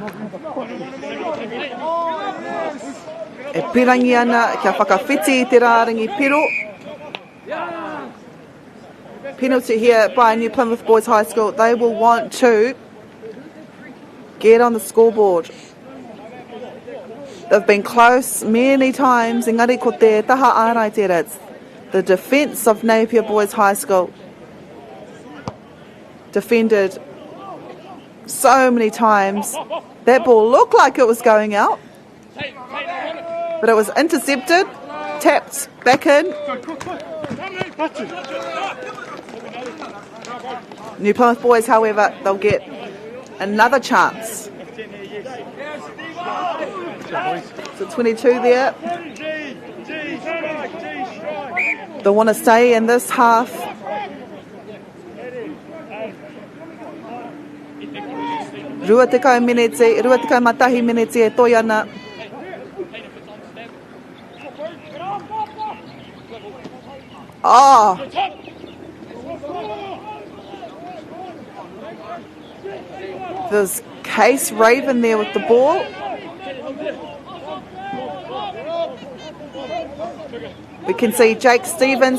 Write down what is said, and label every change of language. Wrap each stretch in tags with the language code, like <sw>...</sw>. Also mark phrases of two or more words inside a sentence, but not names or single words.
<mi>E pirangi ana kia whakawhiti te rārangi piro.</mi> <en>Penalty here by New Plymouth Boys High School. They will want to get on the scoreboard. They've been close many times.</en> <mi>Engari ko te taha ārai tērā.</mi> <en>It's the defence of Napier Boys High School. Defended so many times. That ball looked like it was going out, but it was intercepted, tapped back in. New Plymouth Boys, however, they'll get another chance. So 22 there. They want to stay in this half.</en> <mi>Rua tekau minete, rua tekau matahi minete e toi ana.</mi> <en>Oh! There's Case Raven there with the ball. We can see Jake Stevens.</en>